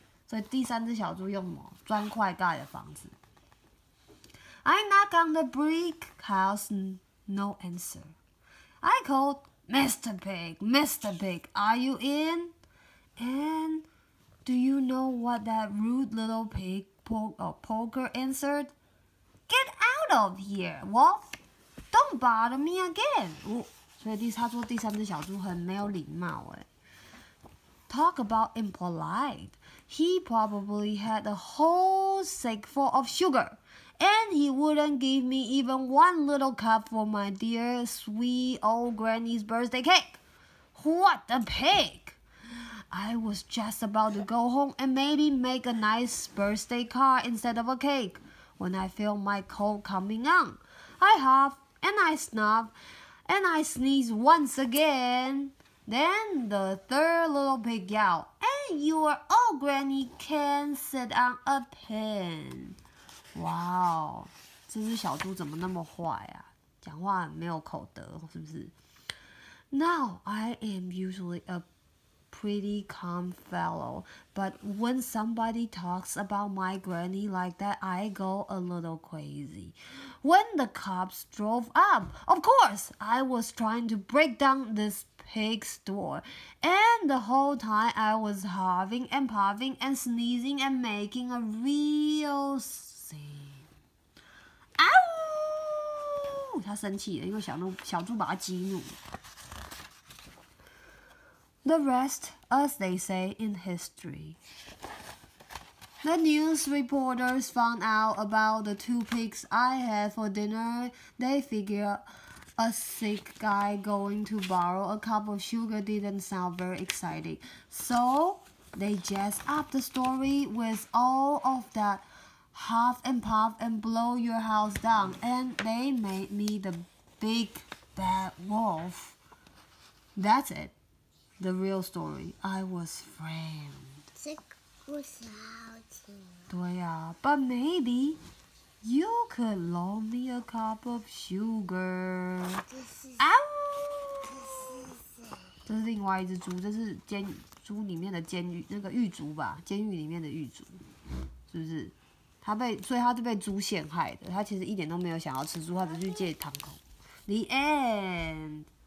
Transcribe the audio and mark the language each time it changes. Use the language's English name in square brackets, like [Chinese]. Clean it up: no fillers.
[Chinese] 所以第三只小猪用什么砖块盖的房子 [English] I knocked on the brick house, no answer. I called, Mr. Pig, Mr. Pig, are you in? And do you know what that rude little pig poker answered? Get out of here, Wolf! Don't bother me again. [Chinese] 所以他说第三只小猪很没有礼貌哎。 [English] Talk about impolite. He probably had a whole sack full of sugar, and he wouldn't give me even one little cup for my dear sweet old granny's birthday cake. What a pig! I was just about to go home and maybe make a nice birthday card instead of a cake when I felt my cold coming on. I huffed and I snuffed and I sneezed once again. Then the third little pig yelled, And your old granny can sit on a pen. [Chinese] Wow, 这只小猪怎么那么坏啊？讲话没有口德，是不是？ [English] Now I am usually a pretty calm fellow, but when somebody talks about my granny like that, I go a little crazy. When the cops drove up, of course, I was trying to break down this pig's door, and the whole time I was huffing and puffing and sneezing and making a real scene. Ow! [Chinese] 他生气了，因为小猪把他激怒。 [English] The rest, as they say in history. The news reporters found out about the two pigs I had for dinner. They figured a sick guy going to borrow a cup of sugar didn't sound very exciting. So they jazzed up the story with all of that huff and puff and blow your house down. And they made me the big bad wolf. That's it. The real story. I was framed. [Chinese] 这故事好听。对呀 [English] but maybe you could loan me a cup of sugar. [Chinese] 这是 Ow! 这是谁？这是另外一只猪，这是猪里面的监狱那个狱卒吧，监狱里面的狱卒，是不是？所以他是被猪陷害的。他其实一点都没有想要吃猪，他只是去借堂口。 [English] The end。